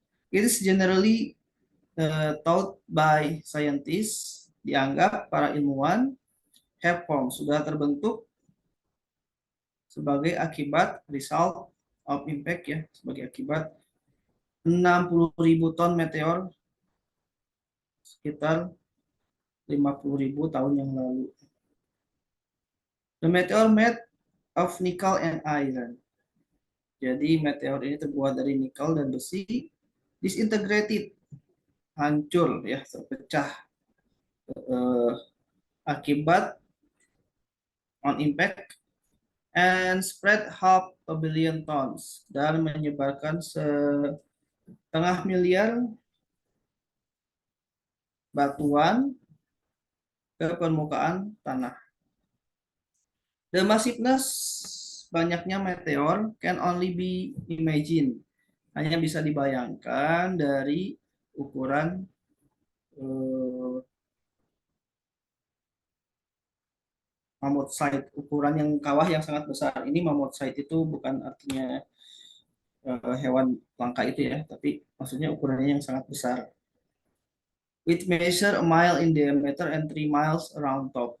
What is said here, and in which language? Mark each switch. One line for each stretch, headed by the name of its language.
English: It is generally thought by scientists,
Indonesian: dianggap para ilmuwan
English: have formed,
Indonesian: sudah terbentuk sebagai akibat
English: result of impact
Indonesian: ya, sebagai akibat 60.000 ton meteor sekitar 50.000 tahun yang lalu.
English: The meteor made of nickel and iron.
Indonesian: Jadi meteor ini terbuat dari nikel dan besi, disintegrated, hancur ya, terpecah akibat
English: on impact and spread half a billion tons
Indonesian: dan menyebarkan setengah miliar batuan ke permukaan tanah.
English: The massiveness,
Indonesian: banyaknya meteor,
English: can only be imagined.
Indonesian: Hanya bisa dibayangkan dari ukuran mammoth site, ukuran yang kawah yang sangat besar. Ini mammoth site itu bukan artinya hewan langka itu ya, tapi maksudnya ukurannya yang sangat besar.
English: Which measure a mile in diameter and 3 miles around top.